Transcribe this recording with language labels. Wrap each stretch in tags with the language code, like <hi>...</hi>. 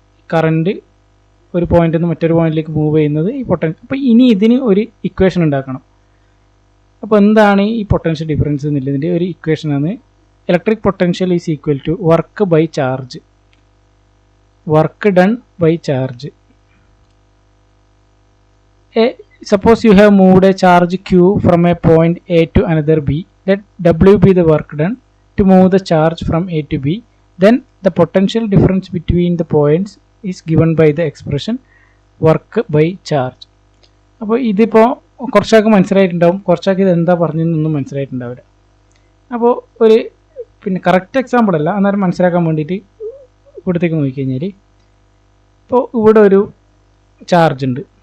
<ml>Current ഒരു പോയിന്റിൽ നിന്ന് മറ്റൊരു പോയിന്റിലേക്ക് മൂവ് ചെയ്യുന്നത് ഈ പൊട്ടൻഷ്യൽ. അപ്പോൾ ഇനി ഇതിന് ഒരു ഇക്വേഷൻ ഉണ്ടാക്കണം. അപ്പോൾ എന്താണ് ഈ പൊട്ടൻഷ്യൽ ഡിഫറൻസ് എന്നുള്ളതിൻ്റെ ഒരു ഇക്വേഷനാണ്</ml> <en>Electric potential is equal to work by charge, work done by charge. Suppose you have moved a charge Q from a point A to another B. Let W be the work done to move the charge from A to B. Then the potential difference between the points is given by the expression work by charge.</en> <ml>അപ്പോൾ ഇതിപ്പോൾ കുറച്ചൊക്കെ മനസ്സിലായിട്ടുണ്ടാവും, കുറച്ചൊക്കെ ഇത് എന്താ പറഞ്ഞതെന്നൊന്നും മനസ്സിലായിട്ടുണ്ടാവില്ല. അപ്പോൾ ഒരു correct example അല്ല, അന്നേരം മനസ്സിലാക്കാൻ വേണ്ടിയിട്ട് ഇവിടത്തേക്ക് നോക്കിക്കഴിഞ്ഞാൽ ഇപ്പോൾ ഇവിടെ ഒരു ചാർജ് ഉണ്ട്.</ml>